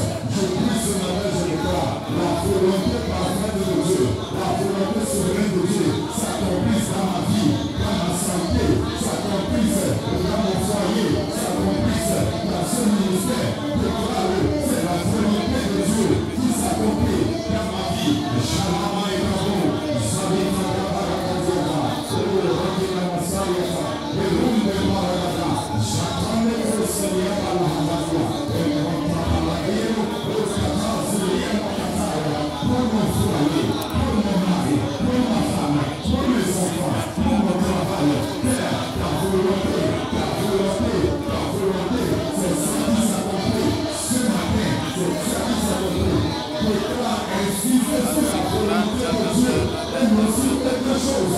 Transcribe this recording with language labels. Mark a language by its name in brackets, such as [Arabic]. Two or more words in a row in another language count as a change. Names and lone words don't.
[French] Je prie ce matin, je déclare la volonté parfaite de Dieu, la volonté souveraine de Dieu s'accomplisse dans ma vie, dans ma santé, s'accomplisse dans mon foyer, s'accomplisse dans ce ministère. Déclare, c'est la volonté de Dieu qui s'accomplit dans ma vie. Shalama et Kabo, Sabita Kabarakaziaka, Solo Rakina Masayaka, Elumbe Maragada, Shatane Koselia Balahamadia, Elmontabalagiro, Oskata Zulia Makataya, pour mon foyer, pour mon mari, pour ma femme, pour mes enfants, pour mon travail. Père, ta volonté, c'est ça qui s'accomplit. Ce matin, c'est ça qui s'accomplit. Déclare ainsi que c'est la volonté de Dieu et non sur quelque chose.